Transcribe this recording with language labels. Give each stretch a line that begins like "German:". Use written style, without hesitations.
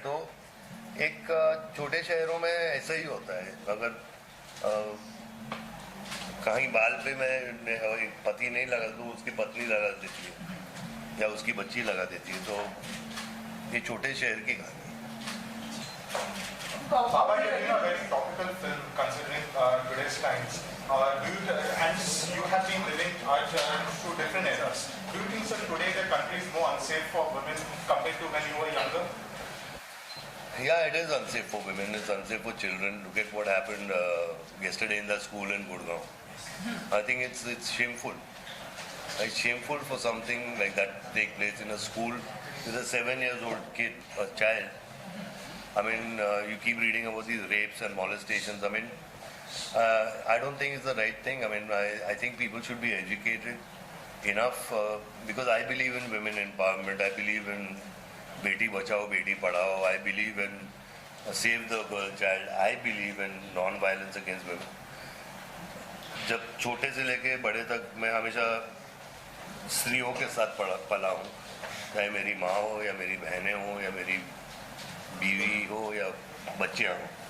Hindi: तो एक छोटे शहरों में ऐसा ही होता है, अगर कहीं बाल पे मैं पति नहीं लगा तो उसकी पत्नी लगा देती है या उसकी बच्ची लगा देती है, तो ये छोटे शहर की कहानी है।
English: Baba, you're doing a very topical film considering today's times. And you have been living through different eras. Do you think, sir, today the country is more unsafe for women compared to when you were younger? Yeah, it is unsafe for women. It's unsafe for children. Look at what happened yesterday in the school in Gurgaon. I think it's shameful. It's shameful for something like that to take place in a school with a 7-year-old kid, a child. I mean, you keep reading about these rapes and molestations. I mean, I don't think it's the right thing. I mean, I think people should be educated enough because I believe in women empowerment. I believe in Beti Bachao, Beti Padhao. I believe in save the girl child. I believe in non-violence against women.
Hindi: जब छोटे से लेके बड़े तक मैं हमेशा स्त्रियों के साथ पला हूँ, चाहे मेरी माँ हो या मेरी बहनें हो या मेरी बीवी हो या बच्चियाँ हो।